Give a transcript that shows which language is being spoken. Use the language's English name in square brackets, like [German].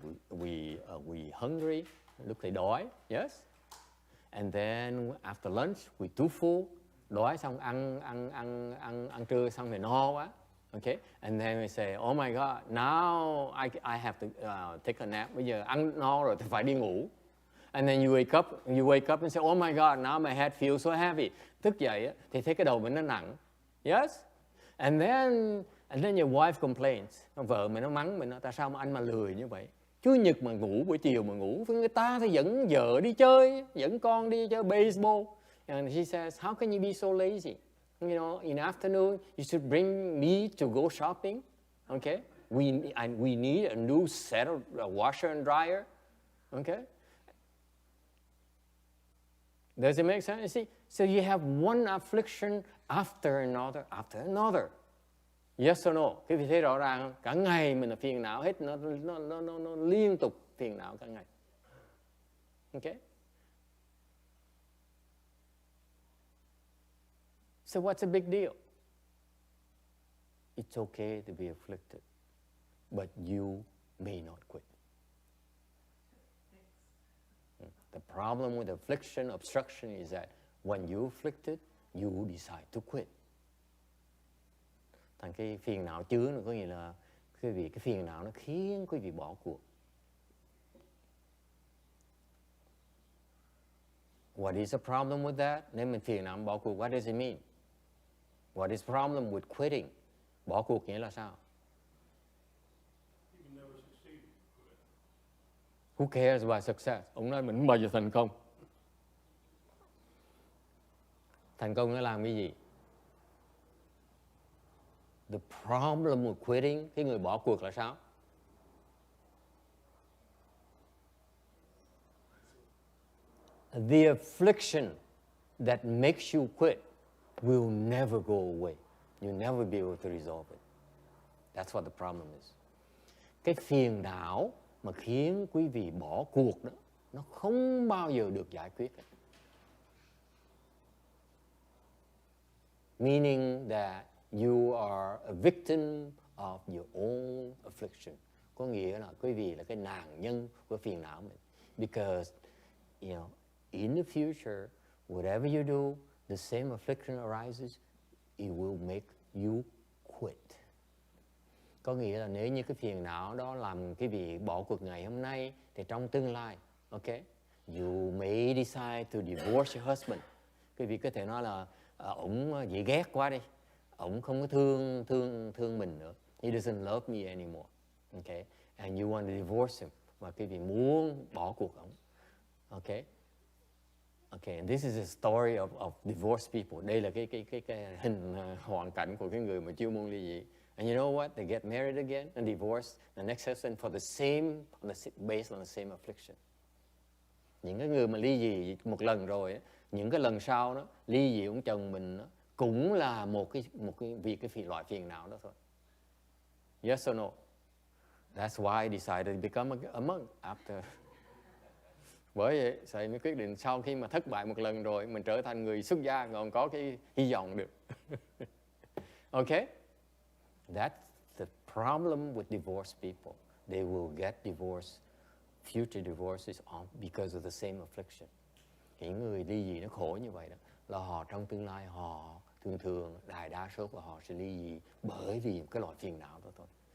[English] We hungry, [Vietnamese] lúc thì đói, [English] yes. And then after lunch, we too full. [Vietnamese] Đói xong ăn trưa xong thì no quá. [English] Okay? And then we say, oh my God, now I have to take a nap. [Vietnamese] Bây giờ ăn no rồi thì phải đi ngủ. [English] And then you wake up and say, oh my God, now my head feels so heavy. [Vietnamese] Thức dậy thì thấy cái đầu mình nó nặng. [English] Yes? And then your wife complains. [Vietnamese] Vợ mình nó mắng mình, tại sao mà anh mà lười như vậy? Chủ nhật mà ngủ, buổi chiều mà ngủ. Người ta thì dẫn vợ đi chơi, dẫn con đi chơi baseball. [English] And she says, how can you be so lazy? You know, in the afternoon, you should bring me to go shopping. Okay? We need a new set of washer and dryer. Okay? Does it make sense? You see? So you have one affliction after another. Yes or no? [Vietnamese] Quý vị thấy rõ ràng không? Cả ngày mình là phiền não hết, nó liên tục phiền não cả ngày. [English] Okay? So what's the big deal? It's okay to be afflicted, but you may not quit. The problem with affliction, obstruction is that when you're afflicted, you decide to quit. [Vietnamese] Thành cái phiền não chứa nó có nghĩa là quý vị, cái phiền não nó khiến quý vị bỏ cuộc. [English] What is the problem with that? [Vietnamese] Nếu mình phiền não bỏ cuộc, [English] what does it mean? What is the problem with quitting? [Vietnamese] Bỏ cuộc nghĩa là sao? [English] Who cares about success? [Vietnamese] Ông nói mình không bao giờ thành công. Thành công nó làm cái gì? [English] The problem with quitting, [Vietnamese] cái người bỏ cuộc là sao? [English] The affliction that makes you quit will never go away. You'll never be able to resolve it. That's what the problem is. [Vietnamese] Cái phiền não mà khiến quý vị bỏ cuộc đó, nó không bao giờ được giải quyết. [English] Meaning that you are a victim of your own affliction. [Vietnamese] Có nghĩa là quý vị là cái nạn nhân của phiền não mình. [English] Because, in the future, whatever you do, the same affliction arises, it will make you quit. [Vietnamese] Có nghĩa là nếu như cái phiền não đó làm quý vị bỏ cuộc ngày hôm nay, thì trong tương lai, [English] you may decide to divorce your husband. [Vietnamese] Quý vị có thể nói là ổng dễ ghét quá đi, ổng không có thương mình nữa. [English] He doesn't love me anymore. Okay? And you want to divorce him. [Vietnamese] Và quý vị muốn bỏ cuộc ổng. [English] Okay? Okay, and this is a story of divorced people. [Vietnamese] Đây là cái hình hoàn cảnh của cái người mà chưa muốn ly dị. [English] And you know what? They get married again and divorced the next husband for the same, based on the same affliction. [Vietnamese] Những cái người mà ly dị một lần rồi, những cái lần sau đó ly dị ông chồng mình đó, cũng là một cái vì cái loại phiền não đó thôi. [English] Yes or no? That's why I decided to become a monk after. [Vietnamese] Bởi vậy, thầy mới quyết định sau khi mà thất bại một lần rồi, mình trở thành người xuất gia còn có cái hy vọng được. [English] Okay? That's the problem with divorced people. They will get divorced, future divorces because of the same affliction. [Vietnamese] Những người ly dị nó khổ như vậy đó, là họ trong tương lai họ thường đại đa số của họ sẽ ly dị bởi vì cái loại phiền não đó thôi.